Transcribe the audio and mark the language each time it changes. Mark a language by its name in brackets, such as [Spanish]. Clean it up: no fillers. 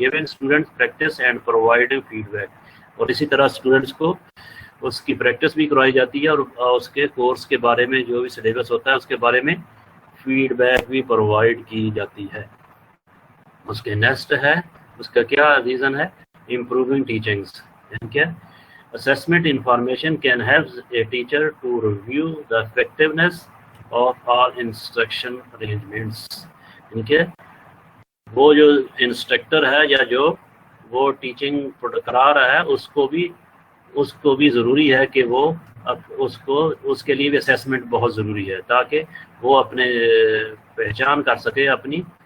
[English] giving students practice and providing feedback, [Urdu] اور اسی طرح اسٹوڈنٹس کو اس کی پریکٹس بھی کروائی جاتی ہے اور اس کے کورس کے بارے میں جو بھی سلیبس ہوتا ہے اس کے بارے میں فیڈ بیک بھی پرووائڈ کی جاتی ہے. اس کے نیکسٹ ہے، اس کا کیا ریزن ہے، [English] Improving teachings. [Urdu] کیا [English] assessment information can help a teacher to review the effectiveness of all instruction arrangements. [Urdu] یعنی کہ وہ جو انسٹرکٹر ہے یا جو وہ ٹیچنگ کرا رہا ہے اس کو بھی ضروری ہے کہ وہ اس کے لیے بھی اسیسمنٹ بہت ضروری ہے، تاکہ وہ اپنے پہچان کر سکے، اپنی